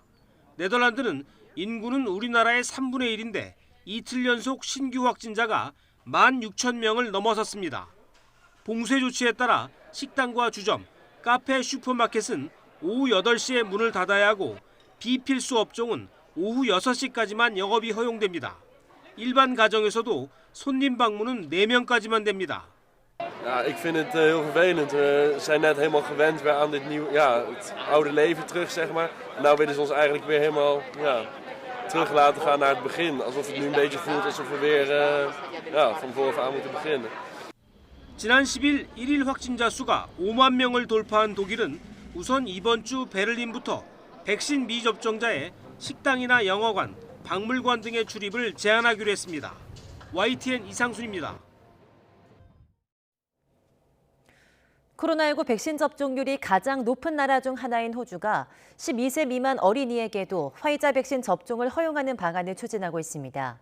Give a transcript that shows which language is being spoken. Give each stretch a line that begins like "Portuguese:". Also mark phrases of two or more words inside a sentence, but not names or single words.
Korean: 네덜란드는 인구는 우리나라의 3분의 1인데 이틀 연속 신규 확진자가 16,000명을 넘어섰습니다. 봉쇄 조치에 따라 식당과 주점, 카페, 슈퍼마켓은 오후 8시에 문을 닫아야 하고 비필수 업종은 오후 6시까지만 영업이 허용됩니다. 일반 가정에서도 손님 방문은 4명까지만 됩니다.
Dutch: Ja, ik vind het heel vervelend. We zijn net helemaal gewend weer aan dit nieuwe, het oude leven terug, zeg maar. En nou willen ze ons eigenlijk weer helemaal terug laten gaan naar het begin. Alsof het nu een beetje voelt alsof we weer van vooraf aan moeten beginnen.
Korean: 지난 10일 1일 확진자 수가 5만 명을 돌파한 독일은 우선 이번 주 베를린부터 백신 미접종자의 식당이나 영화관, 박물관 등의 출입을 제한하기로 했습니다. YTN 이상순입니다. 코로나19 백신 접종률이 가장 높은 나라 중 하나인 호주가 12세 미만 어린이에게도 화이자 백신 접종을 허용하는 방안을 추진하고 있습니다.